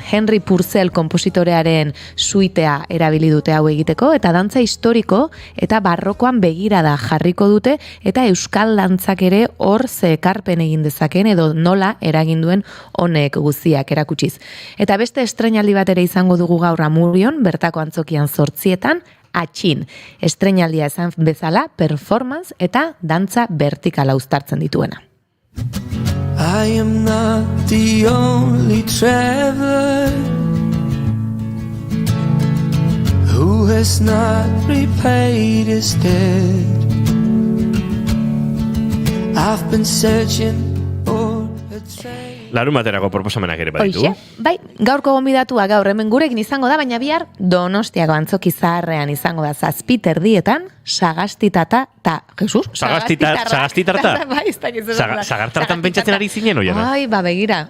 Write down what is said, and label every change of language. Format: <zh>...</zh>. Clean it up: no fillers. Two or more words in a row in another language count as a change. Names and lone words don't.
<eu>Henry Purcell kompositorearen suitea erabili dute hau egiteko, eta dantza historiko eta barrokoan begirada jarriko dute, eta euskal dantzak ere hor ze ekarpen egin dezaken edo nola eragin duen honek guztiak erakutsiz. Eta beste estreinaldi bat ere izango dugu gaur Amurrion, bertako antzokian 8:00, Atxin. Estreinaldia esan bezala, performance eta dantza vertikala uztartzen dituena.</eu> <en>I am not the only traveler who has not repaid his debt. I've been searching for a train.</en> <eu>Larun baterako proposamenak ere baditu. Hoixe, bai, gaurko gonbidatua gaur hemen gurekin izango da, baina bihar Donostiako antzoki zaharrean izango da 7:30, Sagastitata ta Jesus, Sagastitarta. Bai, ez dakit zer da. Sagartartan pentsatzen ari zinen oiana. Ai, begira.</eu>